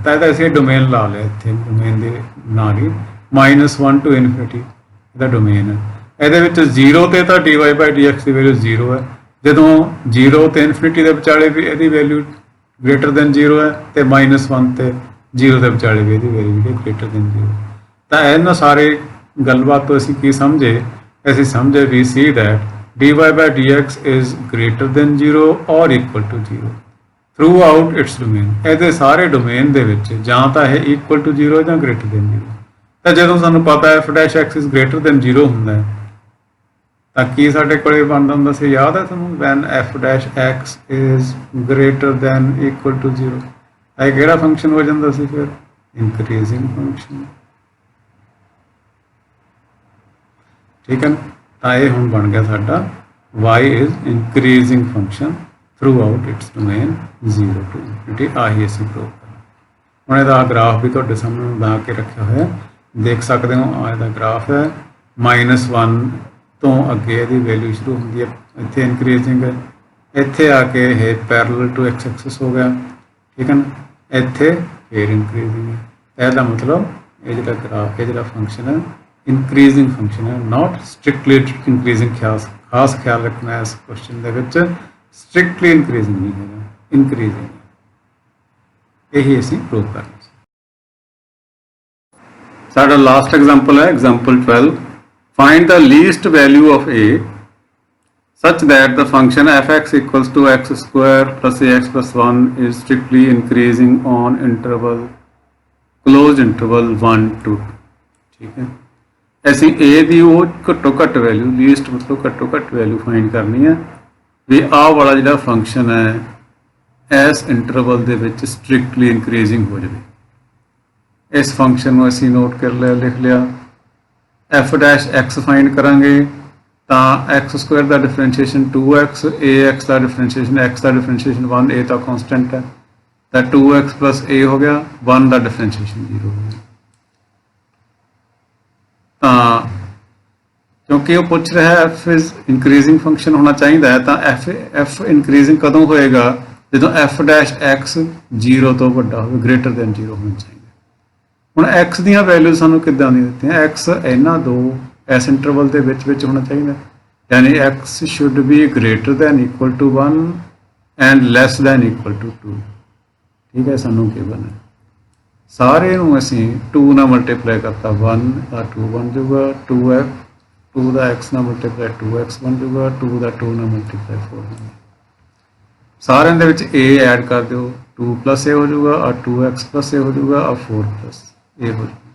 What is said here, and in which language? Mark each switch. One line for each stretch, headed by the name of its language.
Punjabi: ਤਾਂ ਇਹਦਾ ਅਸੀਂ ਡੋਮੇਨ ਲਾ ਲਿਆ ਇੱਥੇ, ਡੋਮੇਨ ਦੇ ਨਾਲ ਹੀ -1 to infinity ਇਹਦਾ ਡੋਮੇਨ ਹੈ। ਇਹਦੇ ਵਿੱਚ 0 ਤੇ ਤਾਂ dy/dx ਦੀ ਵੈਲਿਊ 0 ਹੈ, ਜਦੋਂ 0 ਤੇ ਇਨਫਿਨਿਟੀ ਦੇ ਵਿਚਾਲੇ ਵੀ ਇਹਦੀ ਵੈਲਿਊ
English: greater than 0
Punjabi: ਹੈ, ਤੇ -1 ਤੇ 0 ਦੇ ਵਿਚਾਲੇ ਵੀ ਇਹਦੀ ਵੈਲਿਊ ਜਿਹੜੀ ਗ੍ਰੇਟਰ ਦੈਨ 0। ਤਾਂ ਇਹਨਾਂ ਸਾਰੇ ਗੱਲਬਾਤ ਤੋਂ ਅਸੀਂ ਕੀ ਸਮਝੇ? ਅਸੀਂ ਸਮਝੇ ਵੀ ਸੀ
English: That dy/dx is greater than 0 or equal to 0 throughout its domain।
Punjabi: ਇਹਦੇ ਸਾਰੇ ਡੋਮੇਨ ਦੇ ਵਿੱਚ ਜਾਂ ਤਾਂ ਇਹ
English: equal to 0
Punjabi: ਜਾਂ ਗ੍ਰੇਟਰ ਦੈਨ 0। ਤਾਂ ਜਦੋਂ ਸਾਨੂੰ ਪਤਾ ਹੈ
English: f' is greater than 0
Punjabi: ਹੁੰਦਾ ਹੈ, ਤਾਂ ਕੀ ਸਾਡੇ ਕੋਲੇ ਬਣਦਾ ਹੁੰਦਾ ਸੀ? ਯਾਦ ਹੈ ਤੁਹਾਨੂੰ?
English: when f' is greater than equal to 0,
Punjabi: ਇਹ ਕਿਹੜਾ ਫੰਕਸ਼ਨ ਹੋ ਜਾਂਦਾ ਸੀ ਫਿਰ?
English: Increasing function.
Punjabi: ਠੀਕ ਹੈ ਨਾ? ਤਾਂ ਇਹ ਹੁਣ ਬਣ ਗਿਆ ਸਾਡਾ
English: y is increasing function throughout its domain 0 to infinity।
Punjabi: ਆਹੀ ਅਸੀਂ ਪ੍ਰੂਵ ਕਰਨਾ। ਹੁਣ ਇਹਦਾ ਗ੍ਰਾਫ ਵੀ ਤੁਹਾਡੇ ਸਾਹਮਣੇ ਬਣਾ ਕੇ ਰੱਖਿਆ ਹੋਇਆ, ਦੇਖ ਸਕਦੇ ਹੋ। ਆ ਇਹਦਾ ਗ੍ਰਾਫ ਹੈ, -1 ਤੋਂ ਅੱਗੇ ਇਹਦੀ ਵੈਲਿਊ ਸ਼ੁਰੂ ਹੁੰਦੀ ਹੈ, ਇੱਥੇ ਇਨਕਰੀਜ਼ਿੰਗ ਹੈ, ਇੱਥੇ ਆ ਕੇ ਇਹ ਪੈਰਲਲ ਟੂ x ਐਕਸਿਸ ਹੋ ਗਿਆ। ਠੀਕ ਹੈ ਨਾ? ਇੱਥੇ ਫਿਰ ਇਨਕਰੀਜ਼ਿੰਗ ਹੈ। ਇਹਦਾ ਮਤਲਬ ਇਹ ਜਿਹੜਾ ਗ੍ਰਾਫ, ਇਹ ਜਿਹੜਾ ਫੰਕਸ਼ਨ ਹੈ ਇਨਕਰੀਜ਼ਿੰਗ ਫੰਕਸ਼ਨ ਹੈ,
English: Not strictly increasing.
Punjabi: ਖਾਸ ਖਿਆਲ ਰੱਖਣਾ ਇਸ ਕੁਐਸਚਨ ਦੇ ਵਿੱਚ, ਸਟ੍ਰਿਕਟਲੀ ਇਨਕਰੀਜ਼ਿੰਗ ਨਹੀਂ ਹੈਗਾ, ਇਨਕਰੀਜ਼ਿੰਗ। ਇਹੀ ਅਸੀਂ ਪ੍ਰੂਵ ਕਰਨਾ ਸੀ। ਸਾਡਾ ਲਾਸਟ ਐਗਜ਼ਾਮਪਲ ਹੈ example 12।
English: Find the least value of a such that the function f(x) equals to x square plus ax plus 1 is strictly increasing on interval closed interval 1 to 2।
Punjabi: ਠੀਕ ਹੈ, ਅਸੀਂ a ਦੀ ਉਹ ਘੱਟੋ ਘੱਟ value, least ਮਤਲਬ ਘੱਟੋ ਘੱਟ ਵੈਲਿਊ ਫਾਈਂਡ ਕਰਨੀ ਹੈ ਵੀ ਆਹ ਵਾਲਾ ਜਿਹੜਾ ਫੰਕਸ਼ਨ ਹੈ ਇਸ ਇੰਟਰਵਲ ਦੇ ਵਿੱਚ ਸਟ੍ਰਿਕਟਲੀ ਇਨਕਰੀਜ਼ਿੰਗ ਹੋ ਜਾਵੇ। ਇਸ ਫੰਕਸ਼ਨ ਨੂੰ ਅਸੀਂ ਨੋਟ ਕਰ ਲਿਆ, ਲਿਖ ਲਿਆ। f' ਫਾਈਂਡ ਕਰਾਂਗੇ ਤਾਂ x Square ਦਾ differentiation 2x, ax ਦਾ differentiation x ਦਾ differentiation 1, a ਤਾਂ ਕਾਂਸਟੈਂਟ ਹੈ, ਤਾਂ 2x plus a ਹੋ ਗਿਆ, 1 ਦਾ ਡਿਫਰੈਂਸ਼ੀਏਸ਼ਨ 0 ਹੋ ਗਿਆ। ਤਾਂ ਕਿਉਂਕਿ ਉਹ ਪੁੱਛ ਰਿਹਾ ਹੈ
English: f is increasing function
Punjabi: ਹੋਣਾ ਚਾਹੀਦਾ ਹੈ, ਤਾਂ f increasing ਕਦੋਂ ਹੋਏਗਾ? ਜਦੋਂ f' 0 ਤੋਂ ਵੱਡਾ ਹੋਵੇ,
English: greater than 0
Punjabi: ਹੋਣਾ ਚਾਹੀਦਾ। ਹੁਣ x ਦੀਆਂ ਵੈਲਿਊ ਸਾਨੂੰ ਕਿੱਦਾਂ ਦੀਆਂ ਦਿੱਤੀਆਂ? x ਇਹਨਾਂ ਦੋ ਇਸ ਇੰਟਰਵਲ ਦੇ ਵਿੱਚ ਹੋਣਾ ਚਾਹੀਦਾ, ਯਾਨੀ
English: x should be greater than equal to 1 and less than equal to 2।
Punjabi: ਠੀਕ ਹੈ, ਸਾਨੂੰ ਕੀ ਬਣਾ? ਸਾਰੇ ਨੂੰ ਅਸੀਂ 2 ਨਾਲ ਮਲਟੀਪਲਾਈ ਕਰਤਾ, 1 ਦਾ 2 ਬਣ ਜਾਊਗਾ, 2 ਦਾ x ਨਾਲ ਮਲਟੀਪਲਾਈ 2x ਬਣ ਜਾਊਗਾ, 2 ਦਾ 2 ਨਾਲ ਮਲਟੀਪਲਾਈ 4 ਬਣ ਜਾਊਗਾ। ਸਾਰਿਆਂ ਦੇ ਵਿੱਚ a ਐਡ ਕਰ ਦਿਓ, 2 plus a ਹੋ ਜਾਊਗਾ, ਔਰ 2x plus a ਹੋ ਜਾਊਗਾ, ਔਰ 4 plus a ਹੋ ਜਾਊਗਾ।